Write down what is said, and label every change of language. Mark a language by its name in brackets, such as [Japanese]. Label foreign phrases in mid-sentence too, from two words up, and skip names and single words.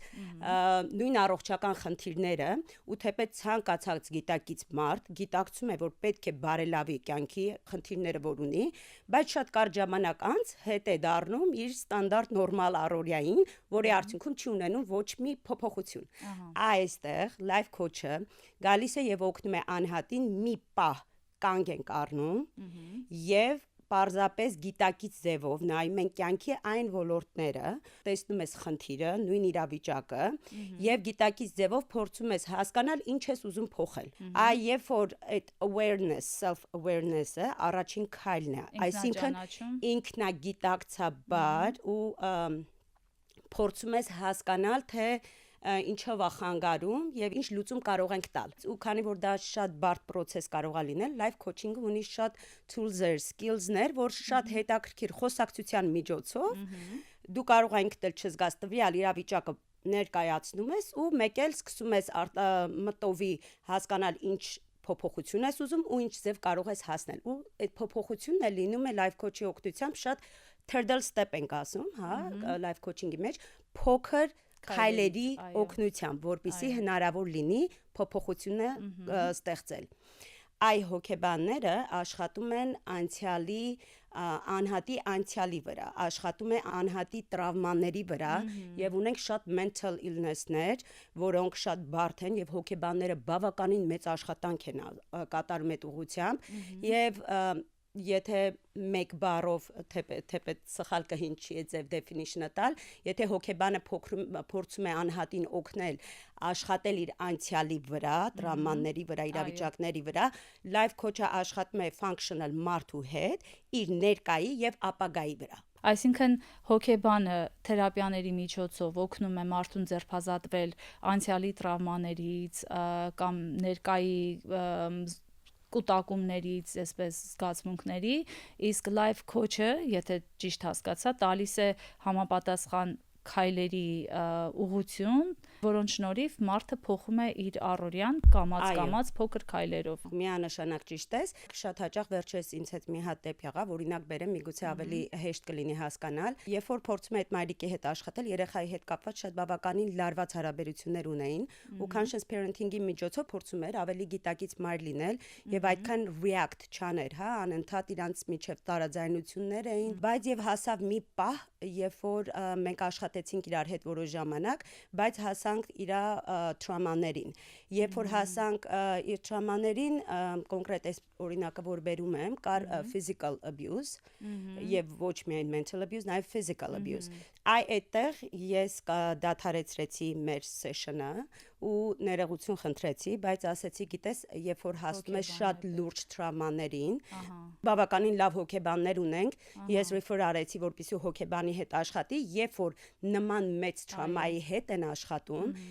[Armenian] նույն առողջական խնդիրները, ու թեպետ ցանկացած գիտակից մարդ գիտակցում է, որ պետք է բարելավի կյանքի խնդիրները, որ ունի, բայց շատ կարճ ժամանակ անց հետ է դառնում իր ստանդարտ նորմալ առօրյային, որի արդյունքում չի ունենում ոչ մի փոփոխություն։ Այստեղ [English] life coach- [Armenian] ը գալիս է եւ օգնում է անհատին մի պահ կանգ ենք առնում եւ պարզապես գիտակից ձևով նայում են կյանքի այն ոլորտները, տեսնում ես խնդիրը, նույն իրավիճակը եւ գիտակից ձևով փորձում ես հասկանալ ինչ ես ուզում փոխել։ Այ երբ որ այդ awareness, [English] self awareness- [Armenian] ը առաջին քայլն է, այսինքն ինքնագիտակցաբար ու փորձում ես հասկանալ թե ինչով է խանգարում եւ ինչ լուծում կարող ենք տալ։ Ու քանի որ դա շատ բարդ process կարող է լինել, [English] life coaching- [Armenian] ը ունի շատ tools-եր, skills-ներ, որ շատ հետաքրքիր խոսակցության միջոցով դու կարող ես ինքդ էլ չզգաս տվյալ իրավիճակը ներկայացնում ես ու մեկ էլ սկսում ես մտովի հասկանալ ինչ փոփոխություն ես ուզում ու ինչ ձև կարող ես հասնել։ Ու այդ փոփոխությունն է լինում է [English] life coach- [Armenian] ի օգնությամբ շատ [English] turtle step [Armenian] ենք ասում, հա, [English] life coaching- [Armenian] ի մեջ փոքր քայլերի օգնությամբ, որպեսզի հնարավոր լինի փոփոխությունը ստեղծել։ Այ հոգեբանները աշխատում են անհատի անցյալի վրա, աշխատում է անհատի տրավմաների վրա եւ ունենք շատ [English] mental illness- [Armenian] ներ, որոնք շատ բարդ են եւ հոգեբանները բավականին մեծ աշխատանք են կատարում այդ ուղղությամբ եւ եթե մեկ բառով թեպետ սխալ կհինչի է ձև definition-ը տալ, եթե հոգեբանը փորձում է անհատին օգնել աշխատել իր անցյալի վրա, տրավմաների վրա, իրավիճակների վրա, [English] life coach- [Armenian] ը աշխատում է functional մարդու հետ, իր ներկայի եւ ապագայի վրա։ Այսինքն հոգեբանը թերապիաների միջոցով օգնում է մարդուն ձերբազատվել անցյալի տրավմաներից կամ ներկայի կուտակումներից, այսպես զգացմունքների, իսկ [English] life coach- [Armenian] ը, եթե ճիշտ հասկացա, տալիս է համապատասխան քայլերի ուղղություն, որոնց շնորհիվ մարդը փոխում է իր առօրյան կամած փոքր քայլերով։ Միանշանակ ճիշտ ես, շատ հաճախ վերջերս ինձ հետ մի հատ դեպք եղավ, օրինակ բերեմ, միգուցե ավելի հեշտ կլինի հասկանալ, երբ որ փորձում է այդ մայրիկի հետ աշխատել, երեխայի հետ կապված շատ բավականին լարված հարաբերություններ ունեին, ու [English] conscious parenting- [Armenian] ի միջոցով փորձում էր ավելի գիտակից մայր լինել եւ այդքան react չաներ, հա, անընդհատ իրանց միջև տարաձայնություններ էին, բայց եւ հասավ մի պահ, երբ որ մենք աշխատեցինք իրար հետ որոշ ժամանակ, բայց հասանք իր տրամաներին։ Երբ որ հասանք իր տրամաներին, կոնկրետ այս օրինակը որ բերում եմ, կար [English] physical abuse [Armenian] եւ ոչ միայն [English] mental abuse, [Armenian] նաեւ [English] physical abuse։ [Armenian] Այդտեղ ես դադարեցրեցի մեր session-ը ու ներողություն խնդրեցի, բայց ասեցի, գիտես, երբ որ հասնում է շատ լուրջ տրավմաներին, բավականին լավ հոգեբաններ ունենք, ես refer արեցի, որպեսզի հոգեբանի հետ աշխատի, երբ որ նման մեծ տրավմայի հետ են աշխատում,